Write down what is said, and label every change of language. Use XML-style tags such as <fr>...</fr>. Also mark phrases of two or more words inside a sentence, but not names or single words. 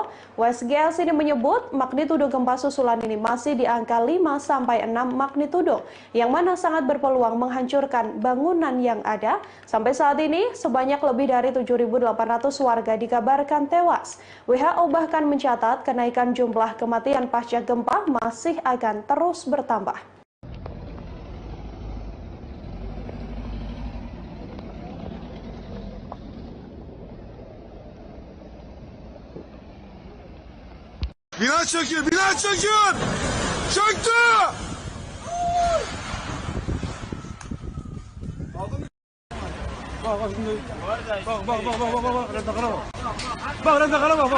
<id>USGS ini menyebut magnitudo gempa susulan ini masih di angka 5-6 magnitudo, yang mana sangat berpeluang menghancurkan bangunan yang ada. Sampai saat ini, sebanyak lebih dari 7.800 warga dikabarkan tewas. WHO bahkan mencatat kenaikan jumlah kematian pasca gempa masih akan terus bertambah.</id> <tr>Bina çöküyor, bina çöküyor! Çöktü! Bak, rentakara bak.</tr>